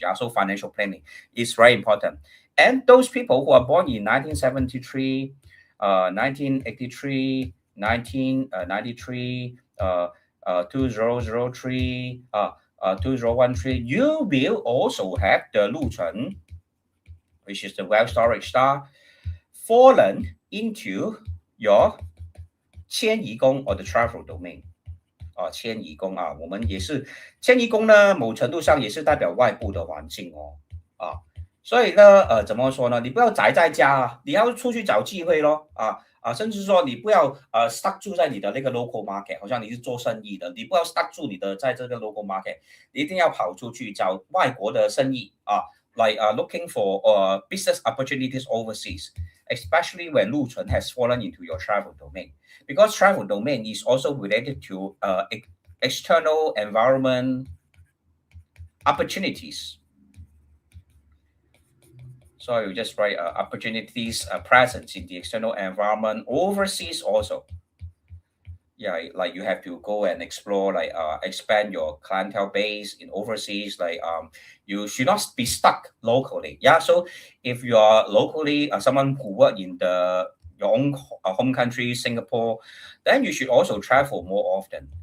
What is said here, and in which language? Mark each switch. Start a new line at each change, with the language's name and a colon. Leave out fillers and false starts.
English: Yeah, so financial planning is very important. And those people who are born in 1973, 1983, 1993, 2003, 2013, you will also have the Lu Chun, which is the wealth storage star, fallen into your 迁移宫 or the travel domain.
Chinese: 迁移宫啊，我们也是迁移宫呢，某程度上也是代表外部的环境哦，所以呢，怎么说呢？你不要宅在家啊，你要出去找机会咯，甚至说你不要stuck 住在你的那个 local market， 好像你是做生意的，你不要 stuck 住你的在这个 local market， 你一定要跑出去找外国的生意
English: like looking for business opportunities overseas, especially when Lu Chun has fallen into your travel domain, because travel domain is also related to external environment opportunities. So you just write opportunities presence in the external environment overseas also. Yeah, like you have to go and explore, like expand your clientele base in overseas. Like you should not be stuck locally. Yeah, so if you are locally someone who work in your own home country, Singapore, then you should also travel more often.